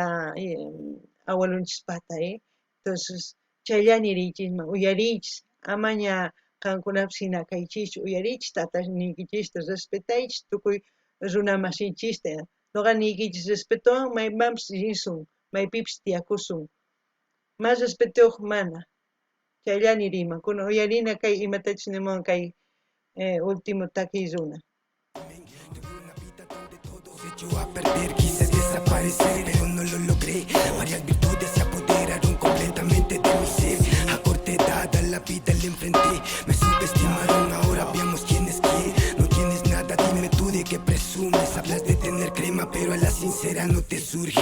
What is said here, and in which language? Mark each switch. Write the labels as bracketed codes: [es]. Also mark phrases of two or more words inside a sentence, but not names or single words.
[qu] abuelonchispata entonces chayllani rinchisman uyariychis amaña qankunapas hina kaychikchu uyariychis tatashniykillista respetaychis tukuy runa masinchista nuqa niykichis respetuwan maymanpas rinsun maypipis tiyakusun mas respetuwaq mana chayllani riman kunan uyarina kay imatachus nimuwan kay último takiy runa [es] Echó a perder, quise desaparecer, pero no lo logré. Varias virtudes se apoderaron completamente de mi ser. A corta edad a la vida le enfrenté. Me subestimaron, ahora veamos quién es quién. No tienes nada, dime tú de qué presumes. Hablas de tener crema, pero a la sincera no te surge.